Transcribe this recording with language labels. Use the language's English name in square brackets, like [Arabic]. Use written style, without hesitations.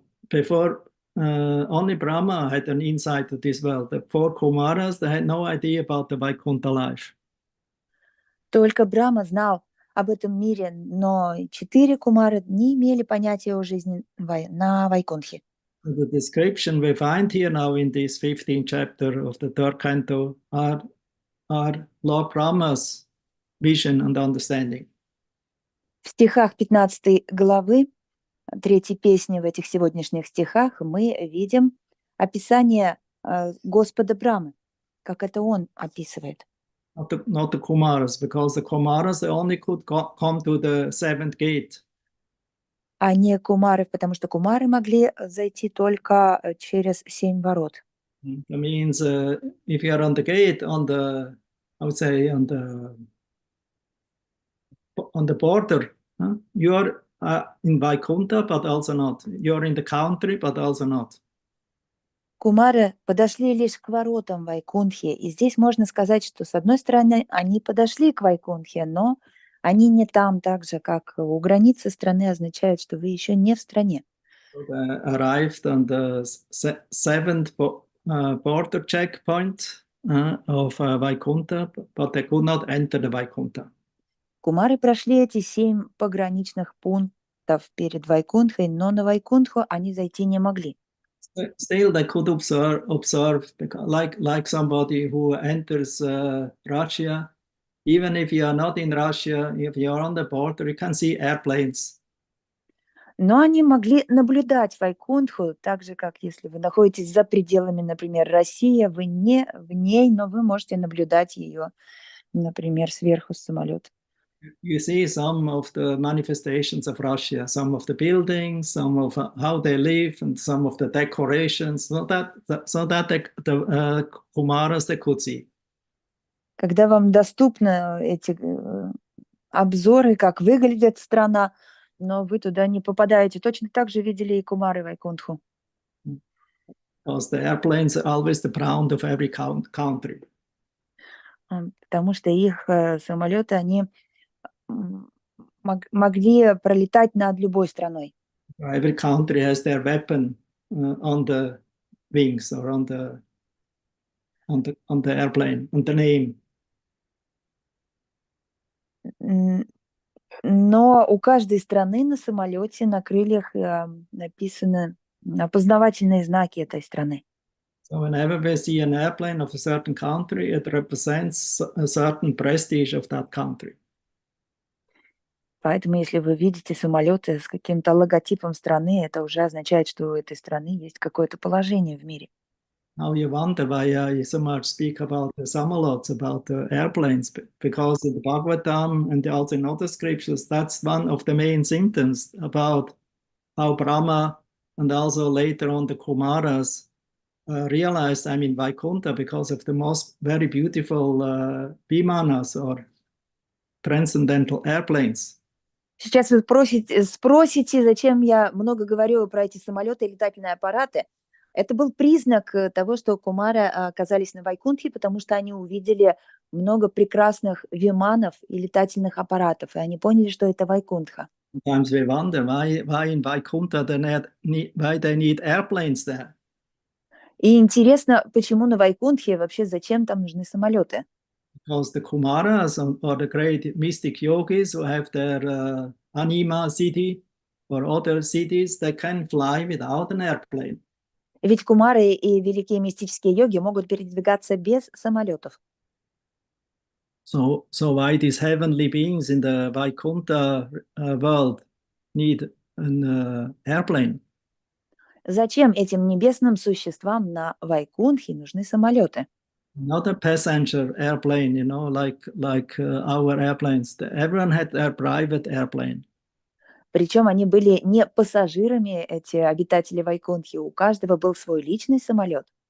[English] Before only Brahma had an insight to this world. The four Kumaras, they had no idea about the Vaikuntha life. [Russian] Только Брахма знал об этом мире, но 4 кумары не имели понятия о жизни на Вайкунтхе. [English] The description we find here now in this 15th chapter of the third canto are Lord Brahma's vision and understanding. [Russian] В стихах 15 главы, 3 песни в этих сегодняшних стихах, мы видим описание Господа Брамы, как это он описывает. [English] Not the Kumaras, because the Kumaras, they only could come to the seventh gate. [Russian] А не кумары, потому что кумары могли зайти только через 7 ворот. [English] That means if you are on the gate, I would say on the border, you are in Vaikuntha, but also not. You are in the country, but also not. [Russian] Кумары подошли лишь к воротам Вайкунтхи, и здесь можно сказать, что с одной стороны они подошли к Вайкунтхе, но они не там, так же, как у границы страны означает, что вы еще не в стране. [English] So they arrived on the seventh border checkpoint of Vaikuntha, but they could not enter the Vaikuntha. [Russian] Кумары прошли эти 7 пограничных пунктов перед Вайкунтхой, но на Вайкунтху они зайти не могли. [English] Still, they could observe like somebody who enters Russia. Even if you are not in Russia, if you are on the border, you can see airplanes. [Russian] Но они могли наблюдать Вайкунтху, так же, как если вы находитесь за пределами, например, России, вы не в ней, но вы можете наблюдать ее, например, сверху с самолета. [English] You see some of the manifestations of Russia, some of the buildings, some of how they live, and some of the decorations, so that the Kumaras they could see. [Russian] Когда вам доступны эти обзоры, как выглядит страна, но вы туда не попадаете, точно так же видели и кумары Вайкунтху. [English] Because the airplanes are always the ground of every country. [Russian] Потому что их самолеты, они могли пролетать над любой страной. [English] Every country has their weapon on the wings or on the airplane, on the name. [Russian] Но у каждой страны на самолете, на крыльях написаны опознавательные знаки этой страны. [English] So whenever we see an airplane of a certain country, it represents a certain prestige of that country. [Russian] Поэтому, если вы видите самолеты с каким-то логотипом страны, это уже означает, что у этой страны есть какое-то положение в мире. [English] Now you wonder why I so much speak about the samolots, about the airplanes, because in the Bhagavatam and also in other scriptures, that's one of the main symptoms about how Brahma and also later on the Kumaras realized I'm in Vaikuntha because of the most very beautiful vimanas or transcendental airplanes. [Russian] Сейчас вы спросите, зачем я много говорю про эти самолеты и летательные аппараты. Это был признак того, что кумары оказались на Вайкунтхе, потому что они увидели много прекрасных виманов и летательных аппаратов, и они поняли, что это Вайкунтха. [English] Sometimes we wonder why in Vaikuntha why they need airplanes there. [Russian] И интересно, почему на Вайкунтхе вообще зачем там нужны самолеты? [English] Because the Kumaras or the great mystic yogis who have their anima city or other cities, they can fly without an airplane. [Russian] Ведь кумары и великие мистические йоги могут передвигаться без самолетов. [English] So why these heavenly beings in the Vaikuntha world need an airplane? [Russian] Зачем этим небесным существам на Вайкунтхе нужны самолеты? [English] not a passenger airplane, like our airplanes. Everyone had their private airplane. [Russian] Причем они были не пассажирами, эти обитатели Вайкунтхи, у каждого был свой личный самолет.